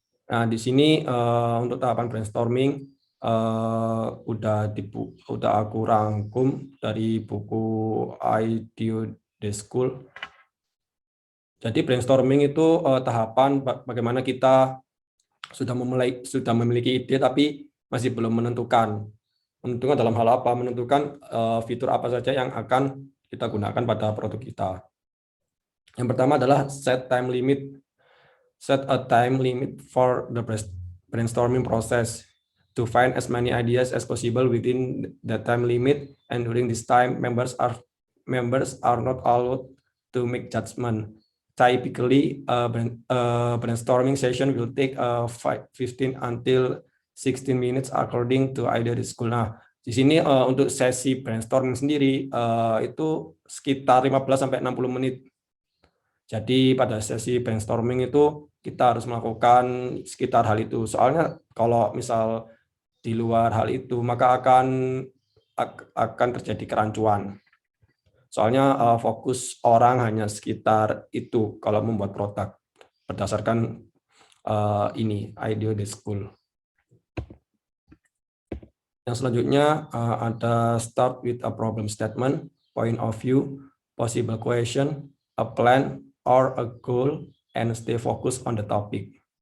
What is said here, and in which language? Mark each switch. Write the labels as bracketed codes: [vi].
[id] Nah, di sini untuk tahapan brainstorming udah aku rangkum dari buku IDEO The School. Jadi brainstorming itu tahapan bagaimana kita sudah memiliki ide tapi masih belum menentukan dalam hal apa, menentukan fitur apa saja yang akan kita gunakan pada produk kita. Yang pertama adalah [en] set a time limit for the brainstorming process to find as many ideas as possible within the time limit, and during this time members are not allowed to make judgment. typically brainstorming session will take 15 until 16 minutes according to either school. [id] Nah, di sini untuk sesi brainstorming sendiri itu sekitar 15 sampai 60 menit. Jadi pada sesi brainstorming itu kita harus melakukan sekitar hal itu. Soalnya kalau misal di luar hal itu maka akan terjadi kerancuan. Soalnya fokus orang hanya sekitar itu kalau membuat produk berdasarkan ini idea the school. Yang selanjutnya ada [en] start with a problem statement, point of view, possible question, a plan or a goal, and stay focused on the topic.